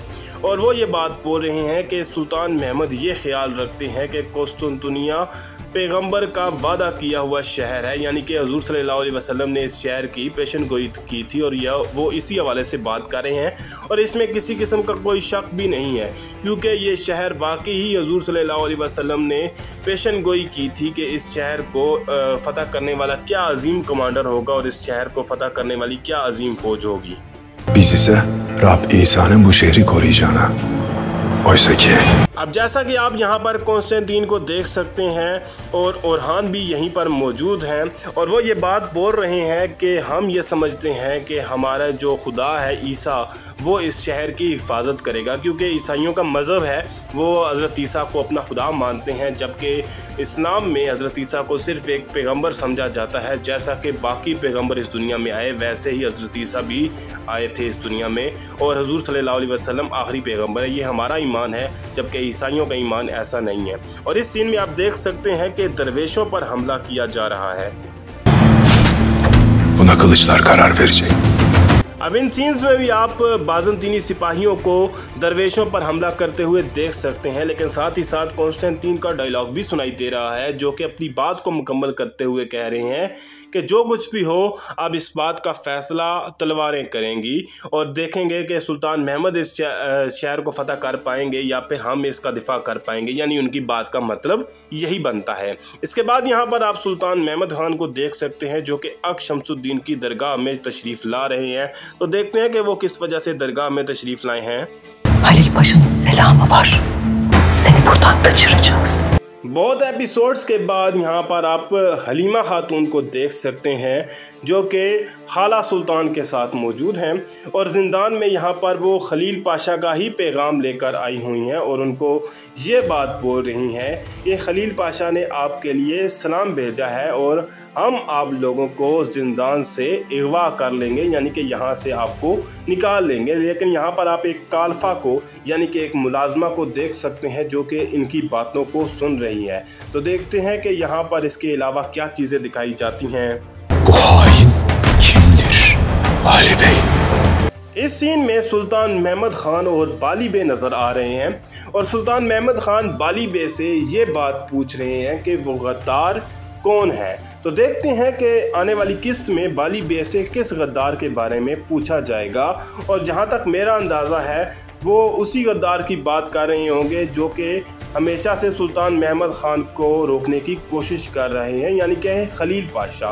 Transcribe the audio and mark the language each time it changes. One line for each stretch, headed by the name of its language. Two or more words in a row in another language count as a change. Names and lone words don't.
Urdu: اور وہ یہ بات بول رہے ہیں کہ سلطان محمد یہ خیال رکھتے ہیں کہ قسطنطنیہ پیغمبر کا وعدہ کیا ہوا شہر ہے، یعنی کہ حضور
Arabic: صلى الله عليه وسلم
Urdu: نے اس شہر کی پیشن گوئی کی تھی اور وہ اسی حوالے سے بات کر رہے ہیں. اور اس میں کسی قسم کا کوئی شک بھی نہیں ہے کیونکہ یہ شہر واقعی ہی حضور
Arabic: صلى الله عليه وسلم
Urdu: نے پیشن گوئی کی تھی کہ اس شہر کو فتح کرنے والا کیا عظیم کمانڈر ہوگا اور اس شہر کو فتح کرنے والی کیا عظیم فوج ہوگی.
Turkish: Biz ise Rab İsa'nın bu şehri koruyacağına. Oysa ki
Urdu: اب جیسا کہ آپ یہاں پر کانسٹنٹائن کو دیکھ سکتے ہیں اور اورہان بھی یہیں پر موجود ہیں اور وہ یہ بات بول رہے ہیں کہ ہم یہ سمجھتے ہیں کہ ہمارا جو خدا ہے عیسیٰ وہ اس شہر کی حفاظت کرے گا، کیونکہ عیسائیوں کا مذہب ہے وہ حضرت عیسیٰ کو اپنا خدا مانتے ہیں، جبکہ اسلام میں حضرت عیسیٰ کو صرف ایک پیغمبر سمجھا جاتا ہے. جیسا کہ باقی پیغمبر اس دنیا میں آئے ویسے ہی حضرت عیسیٰ بھی آئے تھے اس دنیا میں اور حضور
Arabic: صلى الله عليه وسلم
Urdu: آخری پیغمبر ہے. یہ ہمارا ایمان ہے، جبکہ عیسائیوں کا ایمان ایسا نہیں ہے. اور اس سین میں آپ دیکھ سکتے ہیں کہ درویشوں پر حملہ کیا جا رہا ہے.
Turkish: buna kılıçlar karar verecek.
Urdu: اب ان سینز میں بھی آپ بازنطینی سپاہیوں کو درویشوں پر حملہ کرتے ہوئے دیکھ سکتے ہیں، لیکن ساتھ ہی ساتھ کانسٹنٹائن کا ڈائیلاگ بھی سنائی دے رہا ہے جو کہ اپنی بات کو مکمل کرتے ہوئے کہہ رہے ہیں کہ جو کچھ بھی ہو اب اس بات کا فیصلہ تلواریں کریں گی اور دیکھیں گے کہ سلطان محمد اس شہر کو فتح کر پائیں گے یا پھر ہم اس کا دفاع کر پائیں گے. یعنی ان کی بات کا مطلب یہی بنتا ہے۔ اس کے بعد یہاں پر آپ سلطان محمد خان کو دیکھ سکتے ہیں جو کہ آق شمس الدین کی درگاہ میں تشریف لا رہے ہیں. تو دیکھتے ہیں کہ وہ کس وجہ سے درگاہ میں تشریف لائے ہیں.
Turkish: Halil Paşa'nın selamı var. Seni buradan kaçıracağız.
Urdu: بہت ایپیسوڈز کے بعد یہاں پر آپ حلیمہ خاتون کو دیکھ سکتے ہیں جو کہ خالہ سلطان کے ساتھ موجود ہیں اور زندان میں یہاں پر وہ خلیل پاشا کا ہی پیغام لے کر آئی ہوئی ہیں اور ان کو یہ بات بول رہی ہیں کہ خلیل پاشا نے آپ کے لیے سلام بھیجا ہے اور ہم آپ لوگوں کو زندان سے اغوا کر لیں گے، یعنی کہ یہاں سے آپ کو نکال لیں گے. لیکن یہاں پر آپ ایک کالفا کو یعنی کہ ایک ملازمہ کو دیکھ سکتے ہیں جو کہ ان کی باتوں کو سن رہی ہے. تو دیکھتے ہیں کہ یہاں پر اس کے علاوہ کیا چیزیں دکھائی جاتی ہیں.
Turkish: Bu hain kimdir? Ali Bey.
Urdu: اس سین میں سلطان محمد خان اور بالی بے نظر آ رہے ہیں اور سلطان محمد خان بالی بے سے یہ بات پوچھ رہے ہیں کہ وہ غدار کون ہے. تو دیکھتے ہیں کہ آنے والی قسط میں بالی بے سے کس غدار کے بارے میں پوچھا جائے گا. اور جہاں تک میرا اندازہ ہے وہ اسی غدار کی بات کر رہے ہوں گے جو کہ ہمیشہ سے سلطان محمد خان کو روکنے کی کوشش کر رہے ہیں، یعنی کہ خلیل پاشا.